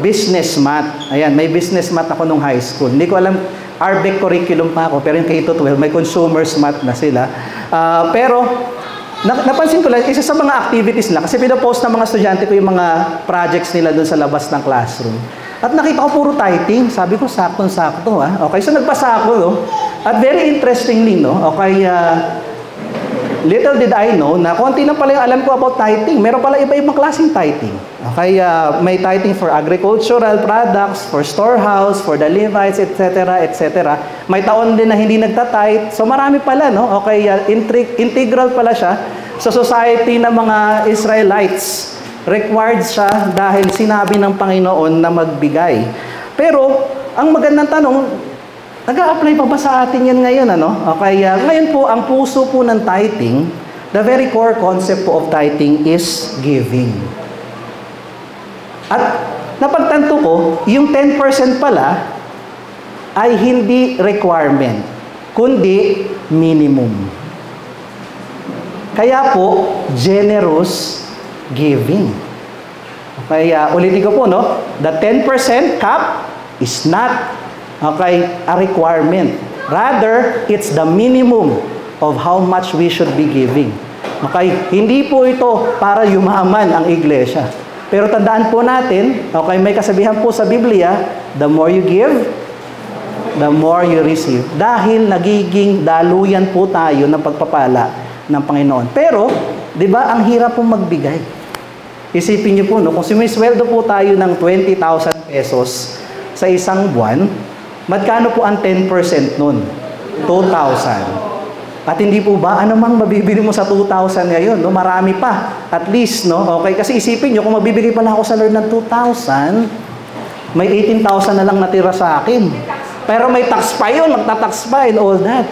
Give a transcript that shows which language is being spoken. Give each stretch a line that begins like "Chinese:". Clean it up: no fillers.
Filipino: Business math. Ayan, may business math ako nung high school. Hindi ko alam, RBEC curriculum pa ako, pero yung K-12, may consumers math na sila. Pero, napansin ko lang, isa sa mga activities nila, kasi pinapost ng mga estudyante ko yung mga projects nila doon sa labas ng classroom. At nakita ko puro tithing. Sabi ko, saktong-sakto, ha? Okay, so nagbasa ako, no? At
English: very interestingly,
Filipino: no? Okay,
English: little did I know
Filipino: na konti na pala yung alam ko about tithing. Meron pala iba-ibang klaseng tithing. Okay, may tithing
English: for agricultural products, for storehouse, for the Levites,
Filipino: etc., etc. May taon din na hindi nagtatithe. So marami pala, no? Okay, integral pala siya sa society ng mga Israelites. Required siya dahil sinabi ng Panginoon na magbigay. Pero, ang magandang tanong, nag-a-apply pa ba sa atin yan ngayon, ano?
English: Okay,
Filipino: ngayon po, ang puso po ng
English: tithing, the very core concept po of tithing is giving.
Filipino: At napagtanto ko, yung 10% pala ay hindi requirement, kundi minimum. Kaya po, generous giving. Okay, ulitin ko po, no?
English: The 10% cap is not, okay, a requirement. Rather, it's the minimum of how much we should be giving.
Filipino: Okay, hindi po ito para yumaman ang iglesia. Pero tandaan po natin, okay, may kasabihan po sa Biblia,
English: the more you give, the more you receive.
Filipino: Dahil nagiging daluyan po tayo ng pagpapala ng Panginoon. Pero, di ba, ang hirap pong magbigay. Isipin niyo po, no, kung sumisweldo po tayo ng 20,000 pesos sa isang buwan, magkano po ang 10% nun? 2,000. At hindi po ba, ano mang mabibili mo sa 2,000 ngayon? No? Marami pa. At least, no? Okay, kasi isipin niyo, kung mabibigay pala ako sa Lord ng 2,000, may 18,000 na lang natira sa akin. Pero may tax pa yun, magta-tax pa and all that.